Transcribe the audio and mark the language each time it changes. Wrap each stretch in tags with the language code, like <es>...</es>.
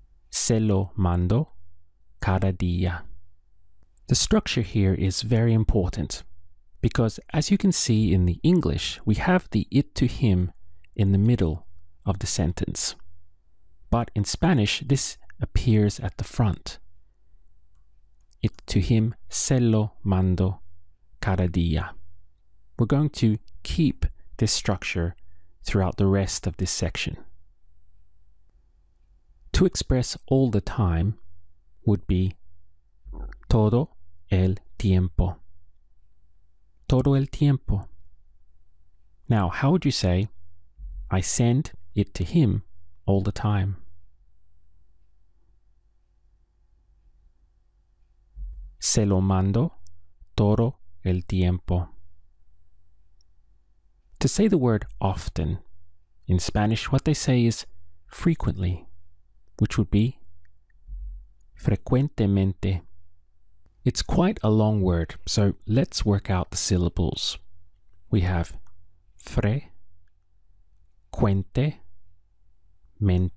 <es>Se lo mando cada día.</es> <en>The structure here is very important because as you can see in the English, we have the it to him in the middle of the sentence. But in Spanish, this appears at the front. It to him,</en> <es>se lo mando cada día.</es> <en>We're going to keep this structure throughout the rest of this section. To express all the time would be</en> <es>todo el tiempo. Todo el tiempo.</es> <en>Now, how would you say I send it to him all the time?</en> <es>Se lo mando todo el tiempo.</es> <en>To say the word often, in Spanish, what they say is frequently, which would be frecuentemente. It's quite a long word, so let's work out the syllables. We have cuente, mente.</en>